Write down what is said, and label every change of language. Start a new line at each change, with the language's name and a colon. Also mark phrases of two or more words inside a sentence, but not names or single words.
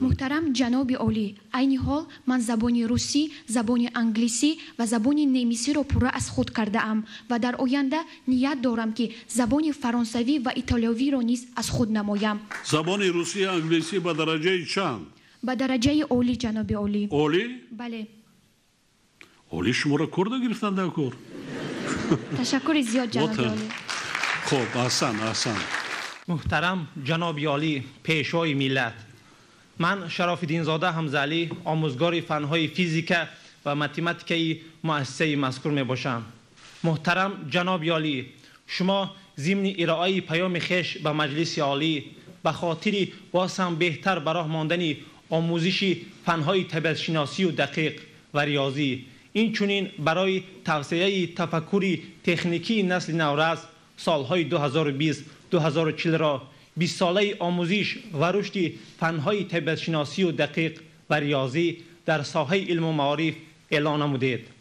Tajik: муҳтарам ҷаноби олӣ, айни ҳол ман забони русӣ, забони англисӣ ва забони немисиро пурра аз худ кардаам ва дар оянда ният дорам ки забони фаронсавӣ ва итолиёвиро низ аз худ намоям. забони русӣ англисӣ ба дараҷаи чанд? ба дараҷаи олӣ ҷаноби олӣ. олӣ? бале. олӣ шуморо курда гирифтанд дар кор? ташаккури зиёд ҷаноби олӣ. хуб, аҳсан, аҳсан.
Persian: محترم جناب عالی پیشوای ملت، من شراف‌الدین زاده حمزه علی آموزگار فنهای فیزیک و متمتیک مؤسسه مذکور می باشم. محترم جناب عالی، شما ضمن ارائه پیام خویش به مجلس عالی به خاطر باز هم بهتر برای ماندن آموزش فنهای طبیعت شناسی و دقیق و ریاضی، این چنین برای توسعه تفکر تکنیکی نسل نورس سالهای 2020-2040 را 20 ساله آموزش و رشد فنهای طبیعت شناسی و دقیق و ریاضی در ساحه علم و معارف اعلان نمودید.